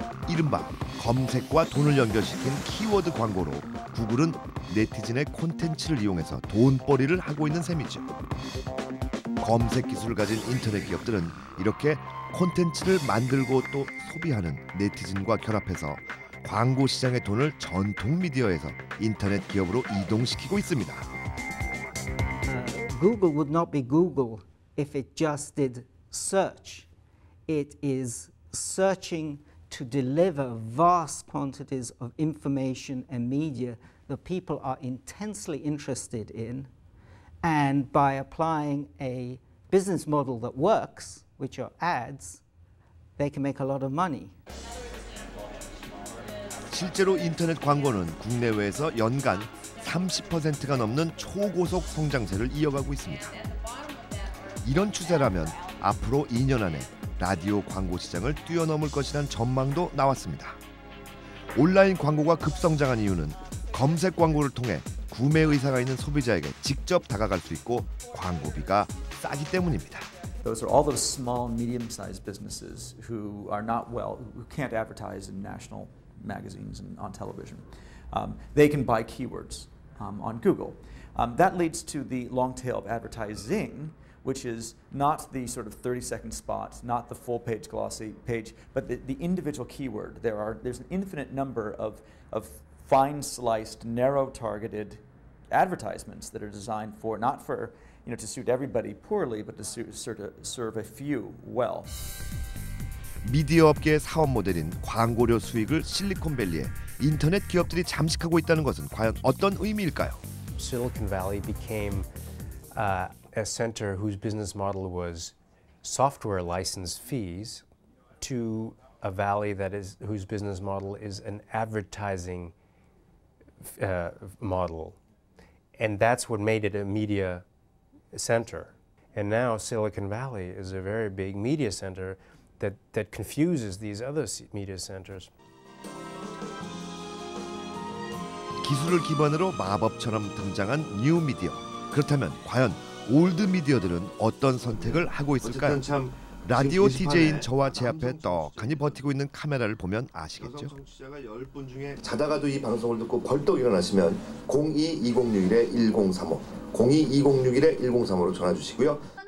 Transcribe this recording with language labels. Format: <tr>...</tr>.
<ko>이른바 검색과 돈을 연결시킨 키워드 광고로 구글은 네티즌의 콘텐츠를 이용해서 돈벌이를 하고 있는 셈이죠. 검색 기술을 가진 인터넷 기업들은 이렇게 콘텐츠를 만들고 또 소비하는 네티즌과 결합해서 광고 시장의 돈을 전통 미디어에서 인터넷 기업으로 이동시키고 있습니다.</ko> <en>Google would not be Google if it just did search. It is searching to deliver vast quantities of information and media that people are intensely interested in, and by applying a business model that works, which are ads, they can make a lot of money.</en> <ko>실제로 인터넷 광고는 국내외에서 연간 30%가 넘는 초고속 성장세를 이어가고 있습니다. 이런 추세라면 앞으로 2년 안에 라디오 광고 시장을 뛰어넘을 것이란 전망도 나왔습니다. 온라인 광고가 급성장한 이유는 검색 광고를 통해 구매 의사가 있는 소비자에게 직접 다가갈 수 있고 광고비가 싸기 때문입니다.</ko> <en>Those are all those small, medium-sized businesses who are not who can't advertise in national magazines and on television. They can buy keywords on Google. That leads to the long tail of advertising, which is not the sort of 30-second spot, not the full-page glossy page, but the individual keyword. There's an infinite number of fine-sliced, narrow-targeted advertisements that are designed for not for to suit everybody poorly, but to serve a few well.</en> <ko>미디어 업계의 사업 모델인 광고료 수익을 실리콘밸리에 인터넷 기업들이 잠식하고 있다는 것은 과연 어떤 의미일까요?</ko> <en>Silicon Valley became a center whose business model was software license fees to a valley whose business model is an advertising model, and that's what made it a media center. And now Silicon Valley is a very big media center that confuses these other media centers.</en> <ko>기술을 기반으로 마법처럼 등장한 뉴 미디어. 그렇다면 과연 올드 미디어들은 어떤 선택을 하고 있을까요? 라디오 DJ인 저와 제 앞에 떡하니 버티고 있는 카메라를 보면 아시겠죠? 청취자가 10분 중에 자다가도 이 방송을 듣고 벌떡 일어나시면 02-2061-1035 02-2061-1035로 전화 주시고요.</ko>